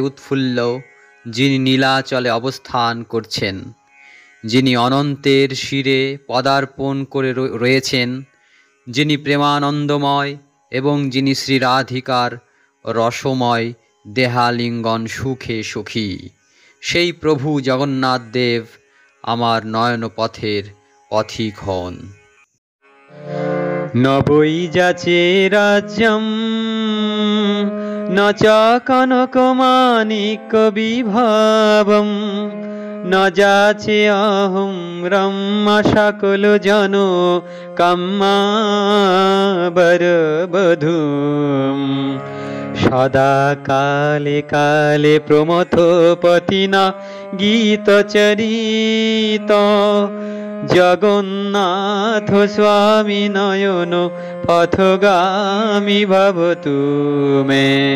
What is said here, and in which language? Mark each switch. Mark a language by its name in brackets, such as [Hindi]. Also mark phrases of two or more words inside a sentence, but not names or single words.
[Bangla] উৎফুল্ল, যিনি নীলাচলে অবস্থান করছেন, যিনি অনন্তের শিরে পদার্পণ করে রয়েছেন, যিনি প্রেমানন্দময় এবং যিনি শ্রী রাধিকার রসময় দেহালিঙ্গন সুখে সুখী, সেই প্রভু জগন্নাথ দেব আমার নয়ন পথের পথিক হন। [Sanskrit] ন বৈ যাচে রাজ্যম ন চ কনক মানিক বিভবম ন যাচে অহং ব্রহ্মা সকল জন কাম্যাবর বধূম সদা কালে কালে প্রমথ পতিনা গীত চরিত জগন্নাথ স্বামী নয়ন পথগামী ভবতু মে।